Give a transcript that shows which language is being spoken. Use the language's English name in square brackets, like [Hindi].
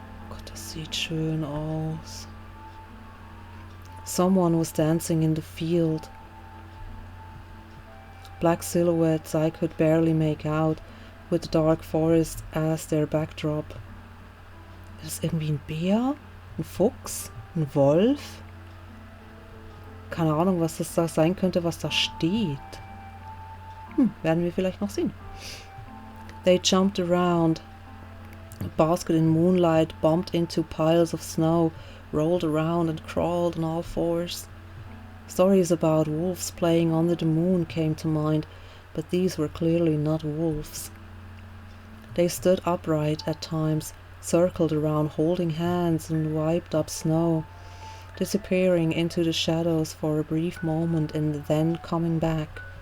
[German] Gott, das sieht schön aus. [English] Someone was dancing in the field. Black silhouettes I could barely make out, with the dark forest as their backdrop. [German] Das ist irgendwie ein Bär, ein Fuchs, ein Wolf. Keine Ahnung, was das da sein könnte, was da steht. Werden wir vielleicht noch sehen. [English] They jumped around. A basket in moonlight bumped into piles of snow, rolled around and crawled on all fours. Stories about wolves playing under the moon came to mind, but these were clearly not wolves. They stood upright at times, circled around holding hands and wiped up snow, disappearing into the shadows for a brief moment and then coming back.